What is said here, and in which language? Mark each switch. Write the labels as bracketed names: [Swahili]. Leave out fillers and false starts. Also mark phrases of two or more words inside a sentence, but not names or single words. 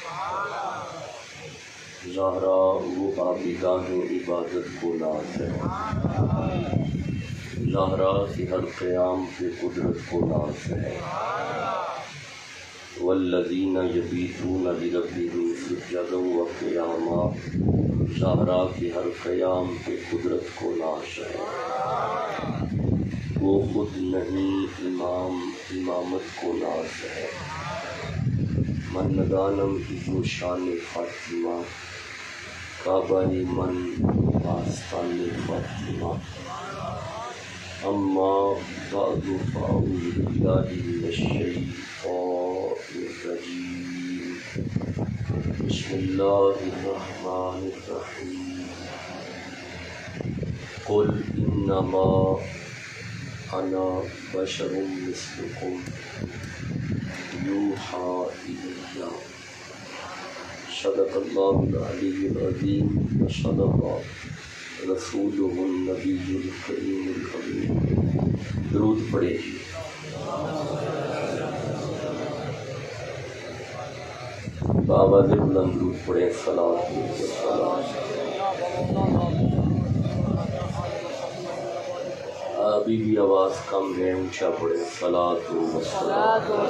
[Urdu] زہرا وہ عابدہ عبادت کو ناز ہے، زہرا کی ہر قیام پہ قدرت کو ناز ہے، [Arabic] والذین یبیتون لربہم سجدا وقیاما، [Urdu] زہرا کی ہر قیام پہ قدرت کو ناز ہے، وہ خود نہیں امامت کو ناز ہے، [Persian] من ندانم کی جو شان فاطمہ کعبہ من آستان فاطمہ، [Arabic] اما بعد فاعوذ باللہ من الشیطان الرجیم، بسم اللہ الرحمن الرحیم، قل انما انا بشر مثلکم یوحی الی، صدق اللہ العلی العظیم وصدق رسولہ النبی الکریم الحبیب۔ [Urdu] درود پڑھے جی۔ بآواز بلند درود پڑھے، صلاۃ و سلام۔ ابھی بھی آواز کم ہے، اونچا پڑھے، صلاۃ و سلام۔